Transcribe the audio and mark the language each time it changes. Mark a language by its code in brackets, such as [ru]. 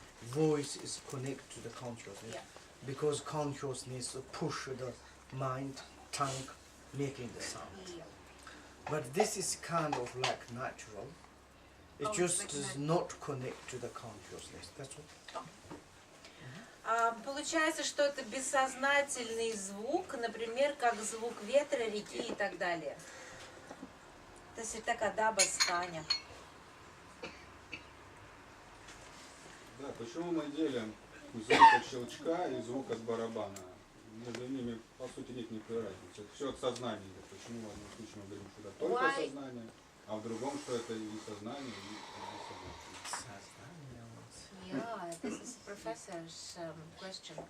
[en] Voice is connected to the consciousness yeah. because consciousness push the mind, tongue, making the sound. Yeah. But this is kind of like natural. It Oh, it's just like does natural. not connect to the consciousness. That's all. [ru] Получается, что это бессознательный звук, например, как звук ветра, реки и так далее. То есть это когда басканя. Да, почему мы делим звук от щелчка и звук от барабана? Между ними, по сути, нет никакой разницы. Это все от сознания идет. Почему в одном случае мы говорим, что это только [en] Why? [ru] сознание, а в другом, что это и сознание, и бессознательное. [en] Yeah, this is professor's question.